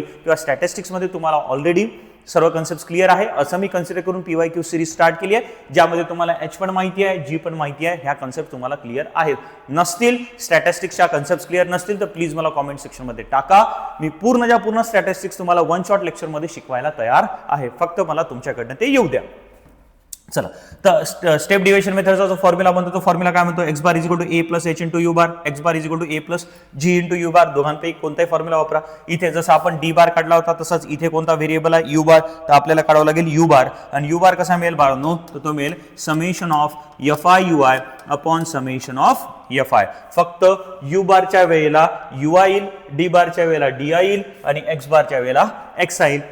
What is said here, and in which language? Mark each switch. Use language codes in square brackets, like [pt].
[mr] किंवा स्टॅटिस्टिक्स मध्ये तुम्हाला ऑलरेडी सर्व कन्सेप्ट क्लिअर आहे असं मी कन्सिडर करून पीवायक्यू सिरीज स्टार्ट केली आहे, ज्यामध्ये तुम्हाला एच पण माहिती आहे, जी पण माहिती आहे. ह्या कन्सेप्ट तुम्हाला क्लिअर आहेत. नसतील स्टॅटिस्टिक्सच्या कन्सेप्ट क्लिअर नसतील तर प्लीज मला कॉमेंट सेक्शन मध्ये टाका. मी पूर्ण स्टॅटिस्टिक्स तुम्हाला वन शॉट लेक्चर मध्ये शिकवायला तयार आहे. फक्त मला तुमच्याकडनं ते येऊ द्या. चला, तर स्टेप डिव्हिजन मेथडचा जो फॉर्म्युला बनतो तो फॉर्म्युला काय म्हणतो? [en] X bar is equal to A plus H into U bar. X bar is equal to A plus G into U bar. [mr] दोघांपैकी कोणताही फॉर्म्युला वापरा. इथे जसं आपण डी बार काढला होता तसाच इथे कोणता व्हेरिएबल आहे? यू बार. तर आपल्याला काढावं लागेल यू बार. आणि यू बार कसा मिळेल बाळांनो? तर तो मिळेल [en] Summation of F I U I upon summation of F I. [mr] फक्त यू बारच्या वेळेला यू आय येईल, डी बारच्या वेळेला डी आय येईल आणि एक्स बारच्या वेळेला एक्स आय येईल.